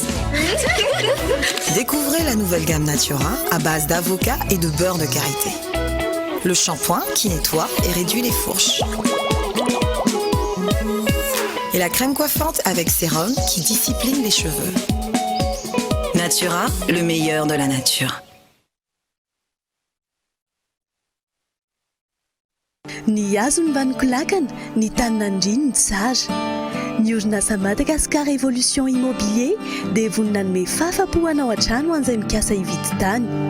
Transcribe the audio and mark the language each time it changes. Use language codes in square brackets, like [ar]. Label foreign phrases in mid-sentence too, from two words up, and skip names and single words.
[fr] Découvrez la nouvelle gamme Natura à base d'avocat et de beurre de karité. Le shampoing qui nettoie et réduit les fourches. Et la crème coiffante avec sérum qui discipline les cheveux. Natura, le meilleur de la nature. [mg] Ny hazo ny vaniko lakana, ny taninandriny ny tsara. Ny orinasa Madagascar Évolution Immobilier dia vonina anome fahafa-po hanao an-trano an'izay mikasa hividy tany.